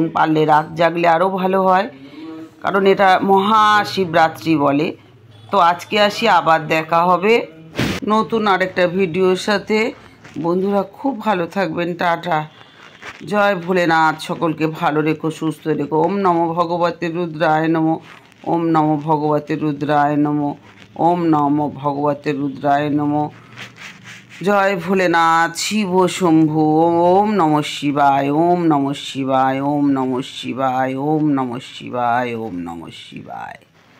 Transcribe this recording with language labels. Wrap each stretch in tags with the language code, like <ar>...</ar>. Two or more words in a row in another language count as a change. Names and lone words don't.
<bn>পারলে রাত জাগলে আরও ভালো হয়, কারণ এটা মহাশিবরাত্রি বলে। তো আজকে আসি, আবার দেখা হবে নতুন আরেকটা ভিডিওর সাথে। বন্ধুরা খুব ভালো থাকবেন। টাটা। জয় ভোলেনাথ। সকলকে ভালো রেখো, সুস্থ রেখো।</bn> <sa>ওম নমো ভগবতে রুদ্রায় নমো। ওম নমো ভগবতে রুদ্রায় নমো। ওম নমো ভগবতে রুদ্রায় নমো।</sa> <bn>জয় ভোলেনাথ। শিব শম্ভু।</bn> <sa>ওম নমঃ শিবায়। ওম নমঃ শিবায়। ওম নমঃ শিবায়। ওম নমঃ শিবায়। ওম নমঃ শিবায়।</sa>